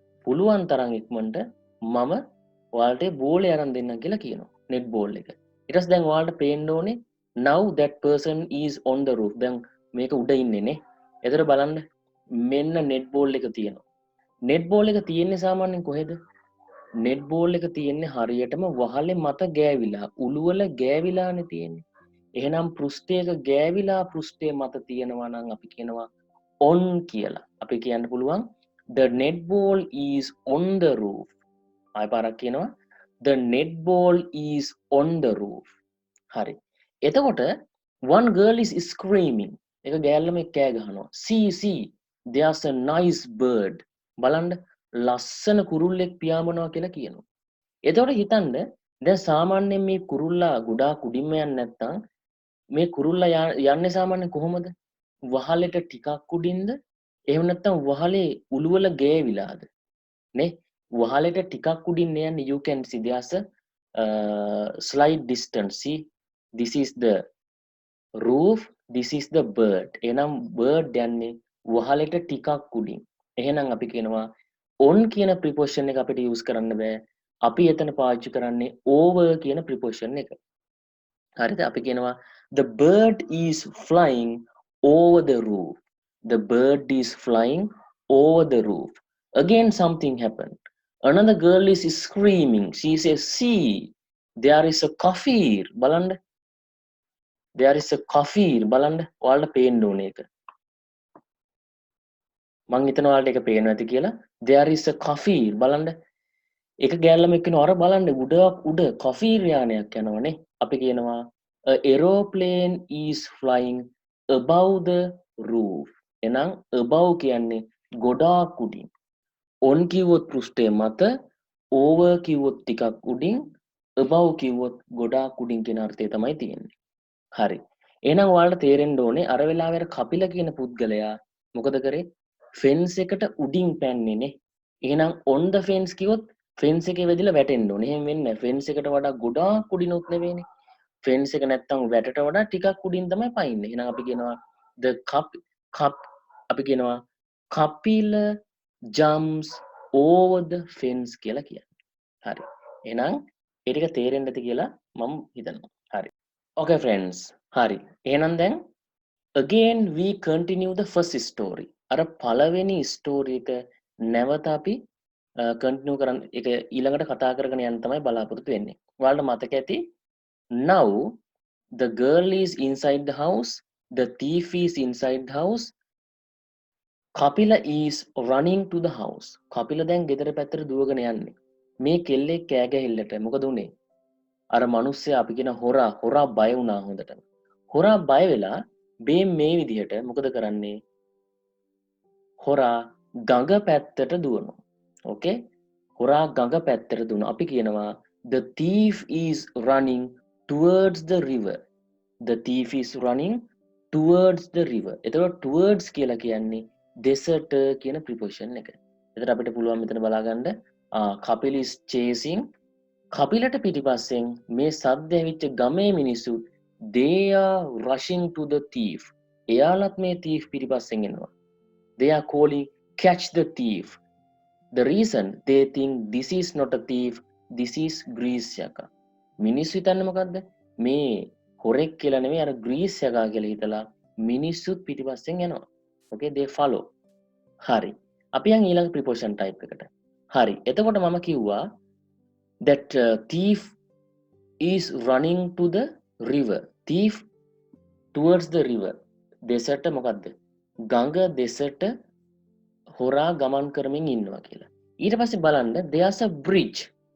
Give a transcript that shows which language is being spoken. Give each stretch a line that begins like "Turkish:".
Sinhala: පුළුවන් තරම් ඉක්මනට මම ඔයාලට බෝලේ අරන් දෙන්නම් කියලා කියනවා.
English: net ball එක.
Sinhala: ඊට පස්සේ දැන් ඔයාලට පේන්න ඕනේ
English: now that person is on the roof.
Sinhala: දැන් මේක උඩ ඉන්නේ නේ. එතකොට බලන්න මෙන්න net ball එක තියෙනවා. net ball එක තියෙන්නේ සාමාන්‍යයෙන් කොහෙද? net ball එක තියෙන්නේ හරියටම වහලේ මත ගෑවිලා. උළුවල ගෑවිලානේ තියෙන්නේ. එහෙනම් පෘෂ්ඨයක ගෑවිලා පෘෂ්ඨය මත තියෙනවා නම් අපි කියනවා on කියලා. අපි කියන්න පුළුවන්
English: the netball is on the roof.
Sinhala: ආයෙ පාරක් කියනවා
English: the netball is on the roof.
Sinhala: හරි.
English: එතකොට one girl is screaming.
Sinhala: එක ගෑල්ලම කෑ ගහනවා.
English: See there's a nice bird.
Sinhala: බලන්න ලස්සන කුරුල්ලෙක් පියාඹනවා කියලා කියනවා. එතකොට හිතන්න දැන් සාමාන්‍යයෙන් මේ කුරුල්ලා ගොඩාක් උඩින්ම යන්නේ නැත්නම් මේ කුරුල්ලා යන්නේ සාමාන්‍යයෙන් කොහොමද? වහලෙට ටිකක් උඩින්ද? එහෙම නැත්නම් වහලේ උළුවල ගෑවිලාද? නේ? වහලෙට ටිකක් උඩින් යන්නේ
English: you can see there's a slight distance. See this is the roof, this is the bird.
Sinhala: එහෙනම් bird යන්නේ වහලෙට ටිකක් උඩින්. එහෙනම් අපි කියනවා on කියන preposition එක අපිට use කරන්න බෑ. අපි එතන පාවිච්චි කරන්නේ over කියන preposition එක. හරිද? අපි කියනවා
English: the bird is flying over the roof. The bird is flying over the roof. Again something happened. Another girl is screaming. She says, see, there is a kafir.
Sinhala: බලන්න.
English: There is a kafir. බලන්න.
Sinhala: ඔයාලට පේන්න ඕනේ ඒක. මං හිතනවා ඔයාලට ඒක පේන්නේ නැති කියලා.
English: There is a kafir.
Sinhala: බලන්න. එක ගෑල්ලම එක්කන අර බලන්න උඩ කෆීර් යානයක් යනවනේ. අපි කියනවා
English: a aeroplane is flying above the roof.
Sinhala: එහෙනම් above කියන්නේ ගොඩාක් උඩින්. on කිව්වොත් පෘෂ්ඨය මත, over කිව්වොත් ටිකක් උඩින්, above කිව්වොත් ගොඩාක් උඩින් කියන අර්ථය තමයි තියෙන්නේ. හරි. එහෙනම් ඔයාලට තේරෙන්න ඕනේ අර වෙලාවේ කපිල කියන පුද්ගලයා මොකද කරේ? ෆෙන්ස් එකට උඩින් පැන්නේ නේ. එහෙනම් on the fence කිව්වොත් fence එකේ වැදිලා වැටෙන්න ඕනේ. එහෙම වෙන්නේ නැහැ. fence එකට වඩා ගොඩාක් උඩිනුත් නෙවෙයිනේ. fence එක නැත්තම් වැටට වඩා ටිකක් උඩින් තමයි පයින්නේ. එහෙනම් අපි කියනවා
English: the cup
Sinhala: අපි කියනවා
English: Kapila jumps over the fence
Sinhala: කියලා කියන්නේ. හරි. එහෙනම් ඒ ටික තේරෙන්න ඇති කියලා මම හිතනවා. හරි.
English: Okay friends. හරි.
Sinhala: එහෙනම් දැන්
English: again we continue the first story.
Sinhala: අර පළවෙනි ස්ටෝරි එක නැවත අපි කන්ටිනියු කරන්න ඒක ඊළඟට කතා කරගෙන යන්න තමයි බලාපොරොත්තු වෙන්නේ. ඔයාලට මතක ඇති
English: now the girl is inside the house, the thief is inside the house, Kapila is running to the house.
Sinhala: Kapila දැන් ගෙදර පැත්තට දුවගෙන යන්නේ. මේ කෙල්ලෙක් කෑ ගැහිල්ලට මොකද උනේ? අර මිනිස්සයා අපි කියන හොරා බය වුණා හොඳටම. හොරා බය වෙලා මේ විදිහට මොකද කරන්නේ? හොරා ගඟ පැත්තට දුවනවා. ඕකේ? හොරා ගඟ පැත්තට දුවනවා. අපි කියනවා
English: the thief is running towards the river. The thief is running towards the river.
Sinhala: එතකොට towards කියලා කියන්නේ දෙසට කියන ප්‍රිපොසිෂන් එක. එතකොට අපිට පුළුවන් මෙතන බලා ගන්න
English: Kapil is chasing
Sinhala: කපිලට පිටිපස්සෙන් මේ සද්ද ඇවිච්ච ගමේ මිනිස්සු
English: they are rushing to the thief.
Sinhala: එයාලත් මේ thief පිටිපස්සෙන් එනවා.
English: They are calling catch the thief. The reason they think this is not a thief, this is grease යකා.
Sinhala: මිනිස්සු හිතන්නේ මොකද්ද? මේ හොරෙක් කියලා නෙමෙයි අර ග්‍රීස් යකා කියලා හිතලා මිනිස්සුත් පිටිපස්සෙන් යනවා.
English: Okay, they follow.
Sinhala: හරි. අපි යන් ඊළඟ preposition type එකට. හරි. එතකොට මම කිව්වා
English: that thief is running to the river. Thief towards the river.
Sinhala: දෙසට මොකද්ද? ගඟ දෙසට හොරා ගමන් කරමින් ඉන්නවා කියලා. ඊට පස්සේ බලන්න
English: there's a bridge.